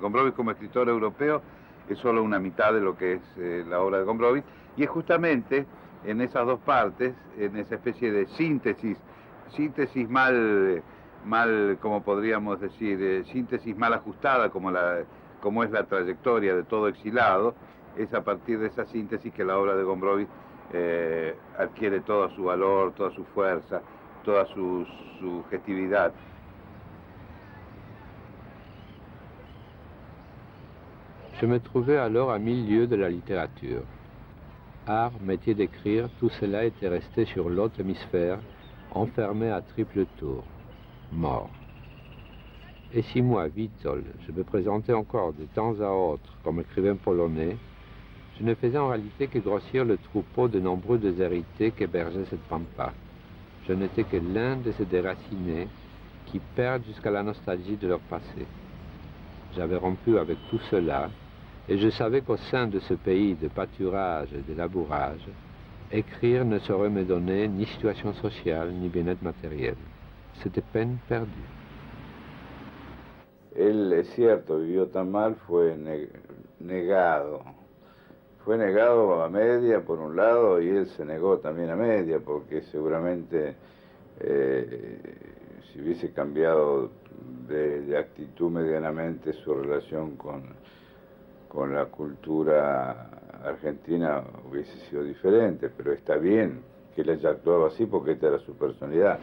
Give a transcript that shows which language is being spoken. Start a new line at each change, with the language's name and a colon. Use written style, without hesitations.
Spanish: Gombrowicz como escritor europeo es solo una mitad de lo que es la obra de Gombrowicz, y es justamente en esas dos partes, en esa especie de síntesis mal, como podríamos decir, síntesis mal ajustada, como es la trayectoria de todo exilado, es a partir de esa síntesis que la obra de Gombrowicz adquiere todo su valor, toda su fuerza, toda su subjetividad.
French: Je me trouvais alors à 1000 lieues de la littérature. Art, métier d'écrire, tout cela était resté sur l'autre hémisphère, enfermé à triple tour, mort. Et si moi, Witold, je me présentais encore de temps à autre comme écrivain polonais, je ne faisais en réalité que grossir le troupeau de nombreux déshérités qu'hébergeait cette pampa. Je n'étais que l'un de ces déracinés qui perdent jusqu'à la nostalgie de leur passé. J'avais rompu avec tout cela, et je savais qu'au sein de ce pays de pâturage et de labourage, écrire ne saurait me donner ni situation sociale ni bien-être matériel. C'était peine perdue.
Spanish: Él, es cierto, vivió tan mal, fue negado. Fue negado a media, por un lado, y él se negó también a media, porque seguramente si hubiese cambiado de actitud medianamente su relación con la cultura argentina hubiese sido diferente, pero está bien que él haya actuado así porque esta era su personalidad.